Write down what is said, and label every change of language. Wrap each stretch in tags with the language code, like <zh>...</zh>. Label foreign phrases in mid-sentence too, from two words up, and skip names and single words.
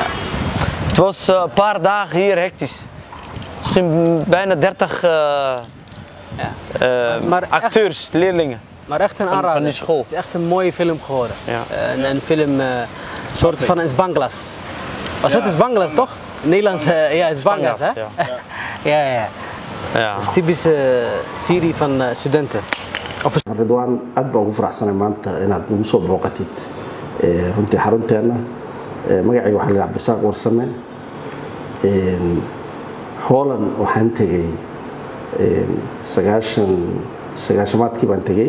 <nl>Het was een paar dagen hier hectisch. Misschien bijna 30 acteurs, echt, leerlingen. Maar echt een aanrader. Van die school. Het is echt een mooie film geworden. Ja. Een film, soort van is Banglas. Was het is Banglas toch? Nederlands, ja, het is Banglas, hè? Ja. Het is een typische serie van studenten.</nl> <so>Ridwaan, aad baan ugu faraxsanahay maanta inaad nagu soo booqatid runtii xarunteena. Magacayga waxaa la Cabdisaaq Warsame. Holland waxaan tegay 90maadkii baan tegay.</so>